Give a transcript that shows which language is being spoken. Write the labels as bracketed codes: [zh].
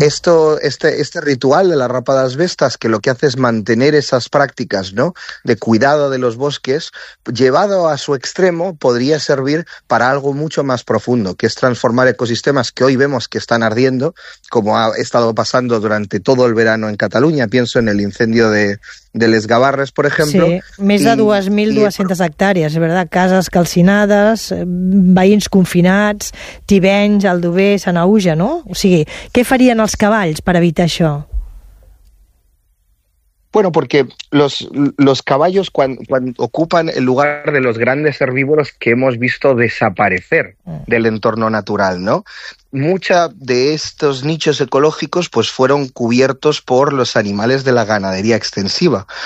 [es] Este ritual de la rapa de las bestas, que lo que hace es mantener esas prácticas, ¿no?, de cuidado de los bosques, llevado a su extremo, podría servir para algo mucho más profundo, que es transformar ecosistemas que hoy vemos que están ardiendo, como ha estado pasando durante todo el verano en Cataluña. Pienso en el incendio de Les Gavarres, por ejemplo. [ca] Sí, més de 2.200 hectàrees, és veritat, cases calcinades, veïns confinats, Tivenys, Aldover, Sanaüja, no? O sigui, què farien els cavalls per evitar això? [es] Bueno, porque los caballos cuando ocupan el lugar de los grandes herbívoros que hemos visto desaparecer del entorno natural, ¿no? Muchos de estos nichos ecológicos pues fueron cubiertos por los animales de la ganadería extensiva.